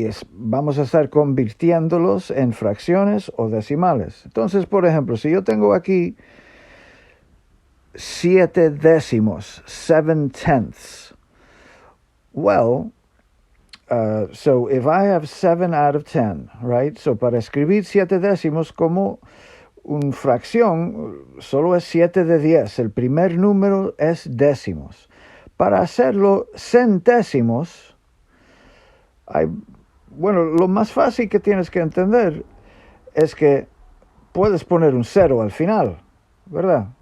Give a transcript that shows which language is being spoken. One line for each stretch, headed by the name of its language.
Spanish: Vamos a estar convirtiéndolos en fracciones o decimales. Entonces, por ejemplo, si yo tengo aquí 7 décimos, 7/10.
English: Well, so if I have 7 out of 10, right?
Spanish: So para escribir 7 décimos como una fracción, solo es 7 de 10. El primer número es décimos. Para hacerlo centésimos, lo más fácil que tienes que entender es que puedes poner un 0 al final, ¿verdad?